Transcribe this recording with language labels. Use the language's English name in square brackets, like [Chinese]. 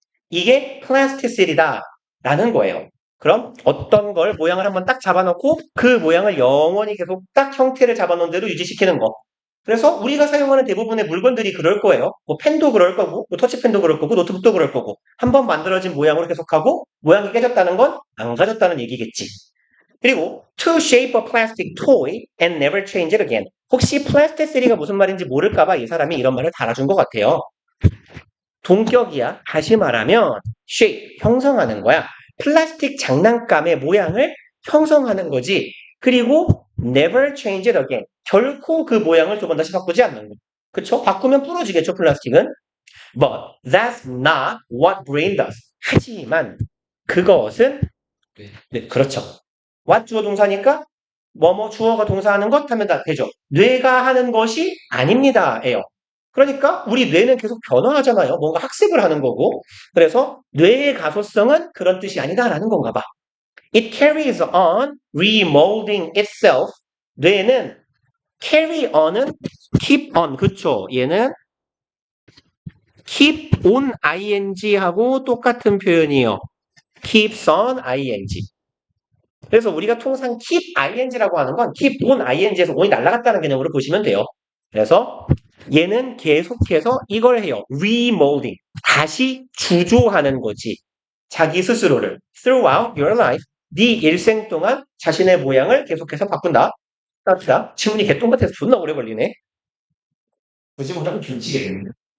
[Korean] 이게 플라스티시티다 라는 거예요. 그럼 어떤 걸 모양을 한번 딱 잡아놓고 그 모양을 영원히 계속 딱 형태를 잡아놓은 대로 유지시키는 거. 그래서 우리가 사용하는 대부분의 물건들이 그럴 거예요. 펜도 그럴 거고, 터치펜도 그럴 거고, 노트북도 그럴 거고. 한번 만들어진 모양으로 계속하고 모양이 깨졌다는 건 안 가졌다는 얘기겠지. [English] 그리고 to shape a plastic toy and never change it again. [Korean] 혹시 플라스티시티가 무슨 말인지 모를까봐 이 사람이 이런 말을 달아준 것 같아요. 동격이야. 다시 말하면 shape, 형성하는 거야. 플라스틱 장난감의 모양을 형성하는 거지. [English] 그리고 never change it again. [Korean] 결코 그 모양을 두 번 다시 바꾸지 않는 거. 그쵸? 바꾸면 부러지겠죠, 플라스틱은. [English] But that's not what brain does. [Korean] 하지만 그것은 네, 그렇죠. what 주어 동사니까 주어가 동사하는 것 하면 다 되죠. 뇌가 하는 것이 아닙니다. 예요. 그러니까 우리 뇌는 계속 변화하잖아요. 뭔가 학습을 하는 거고. 그래서 뇌의 가소성은 그런 뜻이 아니다라는 건가 봐. [English] It carries on remolding itself. 뇌는 carry on은 keep on. [Korean] 그쵸. 얘는 keep on ing하고 똑같은 표현이에요. [English] keeps on ing. [Korean] 그래서 우리가 통상 keep ing라고 하는 건 keep on ing에서 on이 날아갔다는 개념으로 보시면 돼요. 그래서 얘는 계속해서 이걸 해요. remolding. 다시 주조하는 거지. 자기 스스로를 [English] throughout your life. [Korean] 네 일생 동안 자신의 모양을 계속해서 바꾼다. 따뜻하. 지문이 개똥 같아서 존나 오래 걸리네. 굳이 못하면 균치겠네.